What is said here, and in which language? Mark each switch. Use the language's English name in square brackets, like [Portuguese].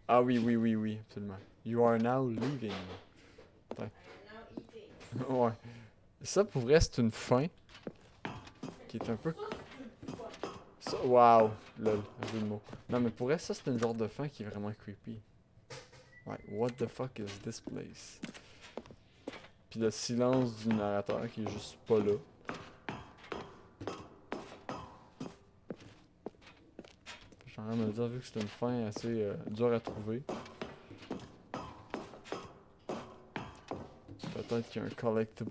[French] Ah oui, oui, oui, oui, absolument. [English] You are now leaving. I am now eating. [French] Ouais. Ça, pour vrai, c'est une fin qui est un peu. Ça, c'est une fois. Ça, wow! Lol, jeu de mots. Non, mais pour vrai, ça, c'est une genre de fin qui est vraiment creepy. [English] Like, what the fuck is this place? [French] Puis le silence du narrateur qui est juste pas là. Je suis en train de me dire, vu que c'est une fin assez dure à trouver. Peut-être qu'il y a un collectibles.